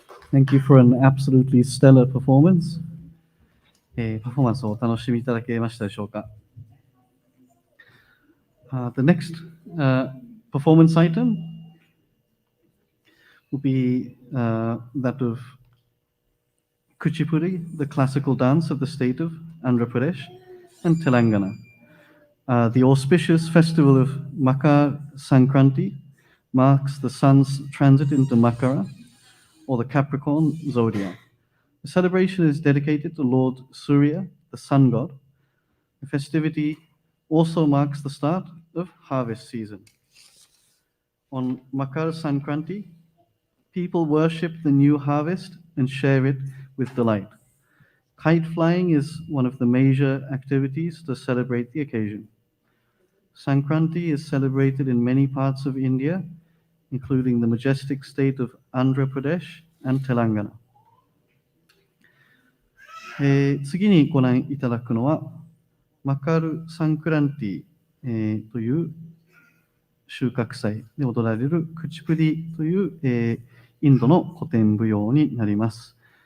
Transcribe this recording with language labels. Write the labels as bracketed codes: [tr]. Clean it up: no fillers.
[en] Thank you for an absolutely stellar performance. [ja] パフォーマンスをお楽しみいただけましたでしょうか。 [en] The next performance item will be that of Kuchipudi, the classical dance of the state of Andhra Pradesh and Telangana. The auspicious festival of Makar Sankranti marks the sun's transit into Makara, or the Capricorn zodiac. The celebration is dedicated to Lord Surya, the sun god. The festivity also marks the start of harvest season. On Makar Sankranti, people worship the new harvest and share it with delight. Kite flying is one of the major activities to celebrate the occasion. Sankranti is celebrated in many parts of India, including the majestic state of Andhra Pradesh and Telangana. [ja] 次にご覧いただくのは、マカル・サンクランティ、という収穫祭で踊られるクチプディという、インドの古典舞踊になります。